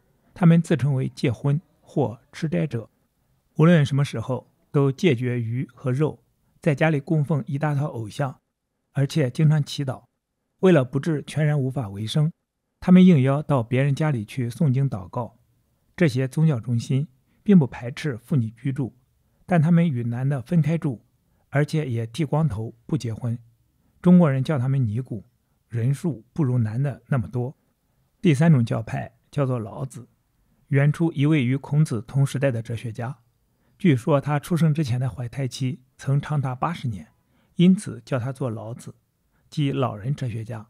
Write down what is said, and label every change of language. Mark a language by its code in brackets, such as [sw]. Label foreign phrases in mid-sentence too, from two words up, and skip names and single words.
[zh] 他們自稱為戒荤或吃齋者，無論什麼時候都戒絕魚和肉，在家裡供奉一大套偶像，而且經常祈禱。為了不致全然無法為生，他們應邀到別人家裡去誦經禱告。這些宗教中心並不排斥婦女居住，但他們與男的分開住，而且也剃光頭不結婚。中國人叫他們尼姑，人數不如男的那麼多。第三種教派叫做老子，原出一位與孔子同時代的哲學家。據說他出生之前的懷胎期曾長達80年，因此叫他做老子，即老人哲學家。